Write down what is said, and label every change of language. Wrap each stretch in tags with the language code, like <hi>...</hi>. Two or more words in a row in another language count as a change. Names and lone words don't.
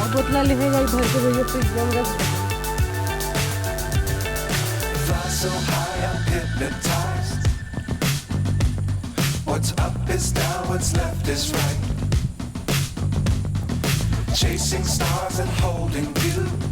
<hi>जितना लिखेगा भर के भैया फ्रिज में रख दो।</hi> <en>So high I'm hypnotized. What's up is down, what's left is right. Chasing stars and holding you.</en>